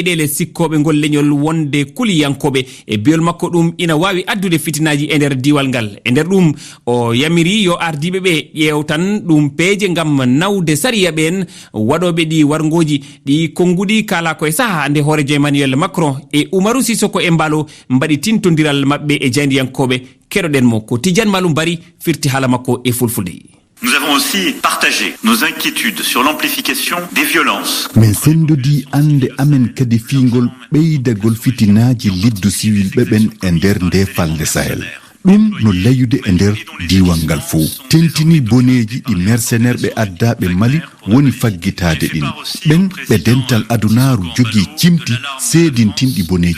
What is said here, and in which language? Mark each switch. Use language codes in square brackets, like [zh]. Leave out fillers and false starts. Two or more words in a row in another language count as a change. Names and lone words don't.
[ff] leyɗele sikkoɓe ngol leñol wonde kuliyankoɓe e biyol makko ɗum ina wawi addude fitinaji e nder diwal ngal e nder ɗum o yamiri yo ardiɓe ɓe ƴewtan ɗum peeje gam nawde sariya ɓen waɗoɓe ɗi wargoji ɗi konguɗi kala koye saaha nde horejo Emmanuel Macron e Umaru Sisoko Embalo mbaɗi tintodiral mabɓe e jayndiyankoɓe keɗoɗen mo ko Tidiane Maloum Bari firti haala makko e fulfulde. [fr] Nous avons aussi partagé nos inquiétudes sur l'amplification des violences. [ff] Men sendodi ande amen kadi fingol ɓeydagol fitinaji liddu civil ɓeɓen e nder nde falde Sahel ɗum no layude e nder diiwal ngal fo tentini boneji ɗi mercenaire ɓe addaɓe Mali woni faggitade ɗin ɓen ɓe dental adunaru jogii cimti seedintinɗi boneji